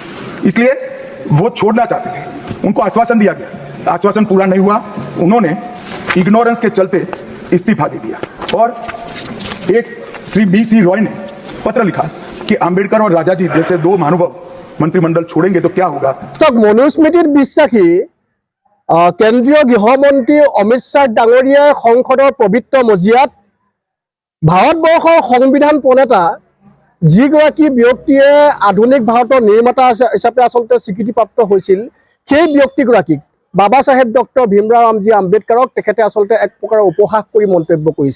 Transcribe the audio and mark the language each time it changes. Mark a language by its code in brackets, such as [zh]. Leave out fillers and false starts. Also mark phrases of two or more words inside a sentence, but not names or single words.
[hi] इसलिए वो छोड़ना चाहते थे, उनको आश्वासन दिया गया, आश्वासन पूरा नहीं हुआ, उन्होंने इग्नोरेंस के चलते इस्तीफा दे दिया। और एक श्री BC रॉय ने पत्र लिखा कि आम्बेडकर और राजाजी जैसे 2 महानुभाव मंत्रिमंडल छोड़ेंगे तो क्या होगा। [as] মনুস্মৃতিত বিশ্বাসী কেন্দ্ৰীয় গৃহমন্ত্ৰী অমিত শ্বাহ ডাঙৰীয়াই সংসদৰ পবিত্ৰ মজিয়াত ভাৰতবৰ্ষৰ সংবিধান প্ৰণেতা যিগৰাকী ব্যক্তিয়ে আধুনিক ভাৰতৰ নিৰ্মাতা হিচাপে আচলতে স্বীকৃতিপ্ৰাপ্ত হৈছিল, সেই ব্যক্তিগৰাকীক বাবা চাহেব ডক্টৰ ভীমৰাও ৰামজী আম্বেদকাৰক তেখেতে আচলতে এক প্ৰকাৰৰ উপহাস কৰি মন্তব্য কৰিছে।